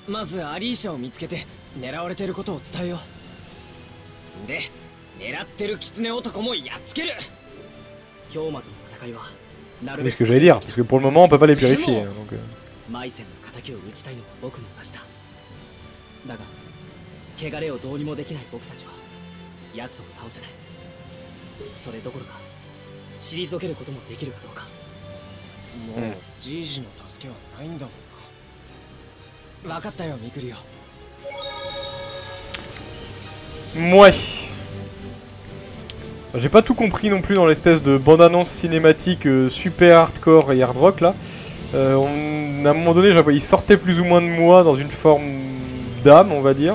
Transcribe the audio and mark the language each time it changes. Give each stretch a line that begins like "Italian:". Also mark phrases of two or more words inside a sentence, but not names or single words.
French: C'est ce que j'allais dire, parce que pour le moment on peut pas les purifier. Donc,
Japanese: だが汚れをどうにもできない僕たちは奴を倒せない。それどころか退けることもできるかどうか。もうじいじの助けはないんだもんな。分かったよミクリオ。
French: Ouais. J'ai pas tout compris non plus dans l'espèce de bande-annonce cinématique super hardcore et hard rock là. À un moment donné, il sortait plus ou moins de moi dans une forme d'âme, on va dire.